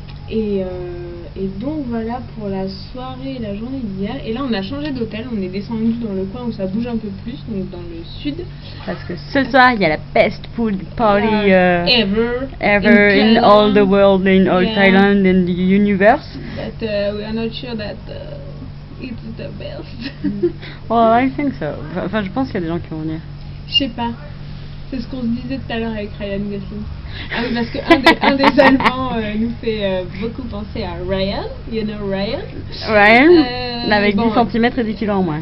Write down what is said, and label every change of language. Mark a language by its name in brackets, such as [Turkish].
[French] Et donc voilà pour la soirée et la journée d'hier. Et là on a changé d'hôtel, on est descendu dans le coin où ça bouge un peu plus, donc dans le sud. Parce que ce soir il y a la [English] best pool party ever in all the world, in all Thailand, in the universe. But we are not sure that it's the best. Well, I think so. [French] Enfin je pense qu'il y a des gens qui vont venir. Je sais pas. C'est ce qu'on se disait tout à l'heure avec Ryan Gosling. Ah oui, parce qu'un des Allemands nous fait beaucoup penser à Ryan. [English] You know Ryan? [French] Ryan, avec 10 cm et 10 kg en moins.